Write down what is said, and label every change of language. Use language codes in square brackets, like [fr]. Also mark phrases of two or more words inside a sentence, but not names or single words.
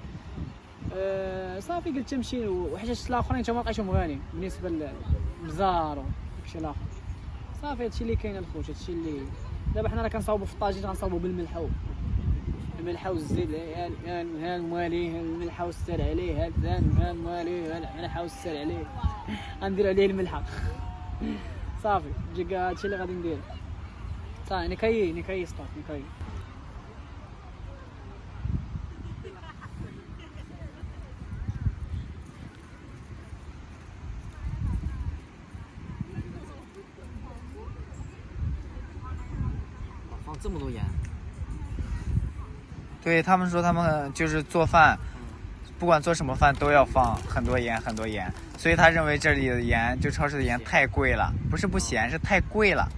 [ar] صافي قلت نمشي وحيت شفت الاخرين تا ما لقيتهم غاليين بالنسبه للبزار وداكشي الاخر صافي هادشي اللي كاين الخوت هادشي اللي دابا حنا راه كنصاوبوا في الطاجين غنصاوبوا الملح والزيت ها الموالي الملح والسال عليه ها الموالي الملح والسال عليه غندير عليه الملحه صافي جيكا هادشي اللي غادي ندير صافي نكاي ستوب نكاي [zh] 放这么多盐。对他们说，他们就是做饭，不管做什么饭都要放很多盐，所以他认为这里的盐，就超市的盐太贵了，不是不咸，是太贵了。